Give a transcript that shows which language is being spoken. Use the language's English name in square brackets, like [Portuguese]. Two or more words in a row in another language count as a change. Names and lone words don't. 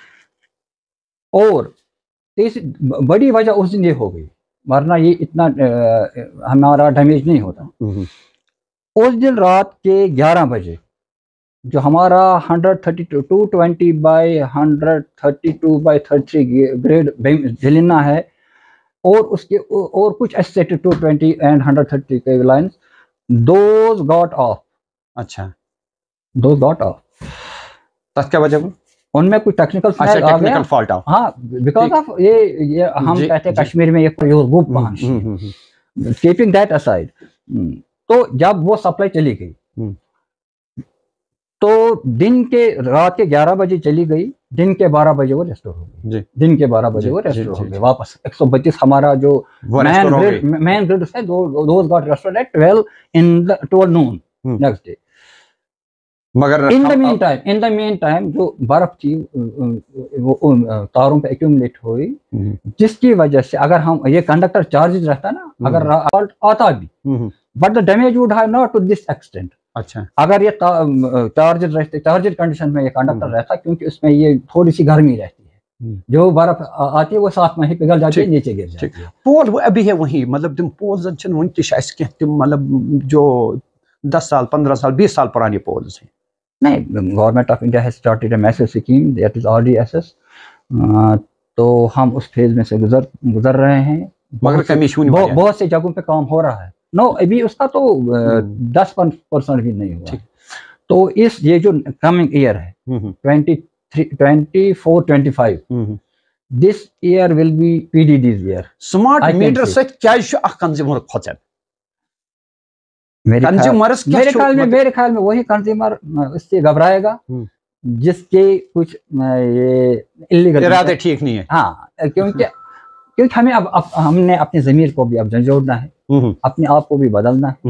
[Urdu] اور بڑی وجہ اس دن یہ ہو گئی, ورنہ یہ اتنا ہمارا ڈیمیج نہیں ہوتا. اس دن رات کے 11 بجے جو ہمارا 132/220 بائی 132/33 گریڈ جلینا ہے, اور اس کے اور کچھ ایسیٹ 220 اینڈ 130 کے لائنز, [English] those got off. [Urdu] اچھا, [English] those got off. [Urdu] تب کیا وجہ, ان میں کوئی ٹیکنیکل فالٹ آ, ہاں, [English] because of [Urdu] یہ ہم کہتے ہیں کشمیر میں یہ [Kashmiri] گوپ بہانش, [English] keeping that aside. [Urdu] تو جب وہ سپلائی چلی گئی, تو دن کے رات کے 11 بجے چلی گئی, دن کے 12 بجے وہ ریسٹور ہو گئی. دن کے 12 بجے وہ ریسٹور ہو گئی واپس. 132 ہمارا جو مین گریڈ ہے, [English] those got restored at 12 noon next day. [Urdu] مگر [English] in the meantime [Urdu] جو برف تھی وہ تاروں پہ ایکیومولیٹ ہوئی, جس کی وجہ سے اگر ہم یہ کنڈکٹر چارج رہتا نا, اگر آتا بھی, [English] but the damage would have not to this extent. [Urdu] اچھا, اگر یہ چارجڈ رہتے, چارجڈ کنڈیشن میں یہ کنڈکٹر رہتا, کیونکہ اس میں یہ تھوڑی سی گرمی رہتی ہے, جو برف آتی ہے وہ ساتھ میں ہی پگھل جاتی ہے, نیچے گر جاتی ہے. پول وہ ابھی ہے وہیں, مطلب تم پولز [Kashmiri] چھن ون تہ [Urdu] اس کے تم مطلب جو 10 سال 15 سال 20 سال پرانی پولز ہیں. [English] نہیں, government of India has started a massive scheme that is RDSS, [Urdu] تو ہم اس فیز میں سے گزر رہے ہیں, مگر بہت سے جگہوں پہ کام ہو رہا ہے. نو, ابھی اس کا تو 10% بھی نہیں ہوا. تو اس یہ جو کمنگ ایئر ہے 24-25, [English] this year will be PDD's year. smart meter [Kashmiri] سۭتۍ کیٛازِ چھُ اکھ کنزیومر کھۄژان؟ [Urdu] میرے خیال میں وہی کنزیومر اس سے گھبرائے گا جس کے کچھ یہ ارادے ٹھیک نہیں ہے. ہاں, کیونکہ ہمیں اب ہم نے اپنے ضمیر کو بھی اب جھنجھوڑنا ہے, اپنے آپ کو بھی بدلنا ہے.